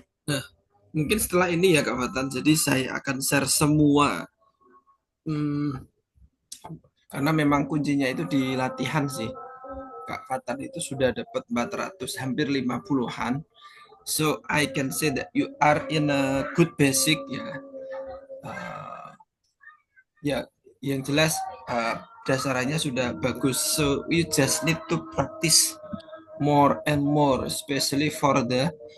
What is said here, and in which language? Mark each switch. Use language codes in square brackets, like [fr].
[id] Nah, mungkin setelah ini ya Kak Fatan, jadi saya akan share semua. Hmm, karena memang kuncinya itu di latihan sih. Kak Fatan itu sudah dapat 400, hampir 50-an. [en] So I can say that you are in a good basic ya. [id] Uh, ya, yang jelas dasarannya sudah bagus. [en] So you just need to practice more and more, especially for the